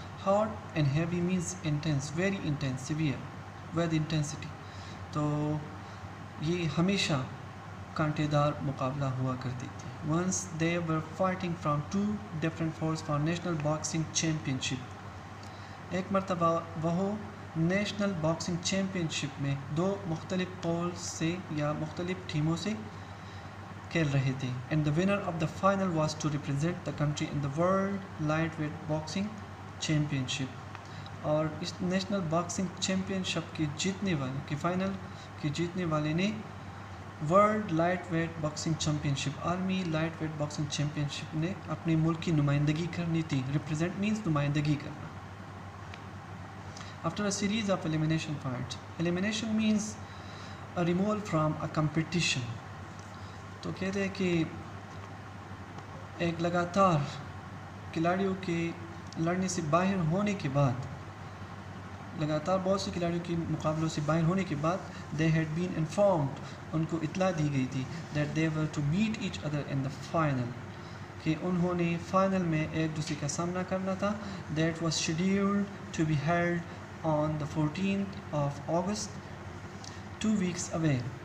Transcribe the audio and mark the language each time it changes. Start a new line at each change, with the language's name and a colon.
English: Hot and heavy means intense, very intense, severe, with intensity.
Urdu: تو یہ ہمیشہ کانٹے دار مقابلہ ہوا کرتی تھی.
English: Once they were fighting from two different forts for national boxing championship.
Urdu: ایک مرتبہ وہ نیشنل باکسنگ چیمپئن شپ میں دو مختلف پول سے یا مختلف ٹیموں سے کھیل رہے تھے.
English: And the winner of the final was to represent the country in the World Lightweight Boxing Championship.
Urdu: اور اس نیشنل باکسنگ چیمپئن شپ کے جیتنے والے کے فائنل کے جیتنے والے نے world light weight boxing champion شپ عالمی لائٹ ویٹ باکسنگ چیمپئن شپ نے اپنے ملک کی نمائندگی کرنی تھی. ریپرزینٹ مینس نمائندگی کرنا.
English: After a series of elimination fights, elimination means a removal from a competition.
Urdu: تو کہتے ہیں کہ ایک لگاتار کھلاڑیوں کے لڑنے سے باہر ہونے کے بعد لگاتار بہت سے کھلاڑیوں کے مقابلوں سے باہر ہونے کے بعد
English: they had been informed
Urdu: ان کو اطلاع دی گئی تھی
English: that they were to meet each other in the final
Urdu: کہ انہوں نے فائنل میں ایک دوسرے کا سامنا کرنا تھا.
English: that was scheduled to be held on the 14th of August, 2 weeks away.